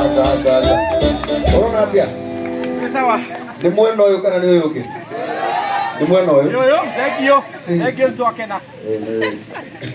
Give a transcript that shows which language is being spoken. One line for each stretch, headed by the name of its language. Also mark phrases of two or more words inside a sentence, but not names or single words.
Kikuyu: Ni mweno yo kana ni yoke. Ni mwena uyu.
English: Yo, thank you. Thank you,
Kikuyu: Twakena.